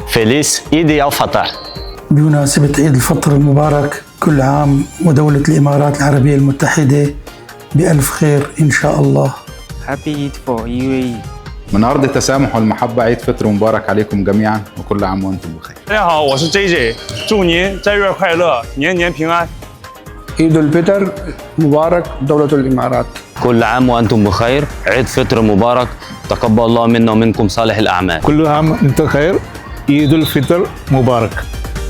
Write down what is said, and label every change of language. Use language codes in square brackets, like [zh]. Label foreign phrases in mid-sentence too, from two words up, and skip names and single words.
[ar] فيليس عيد الفطر. بمناسبة عيد الفطر المبارك كل عام ودولة الإمارات العربية المتحدة بألف خير إن شاء الله. [en] Happy Eid for UAE. [ar] من أرض التسامح والمحبة عيد فطر مبارك عليكم جميعا وكل عام وأنتم بخير. [zh] 大家好，我是 JJ， 祝您斋月快乐，年年平安。 [ar] عيد الفطر مبارك دولة الإمارات. كل عام وأنتم بخير، عيد فطر مبارك، تقبل الله منا ومنكم صالح الأعمال. كل عام وأنتم بخير، عيد الفطر مبارك.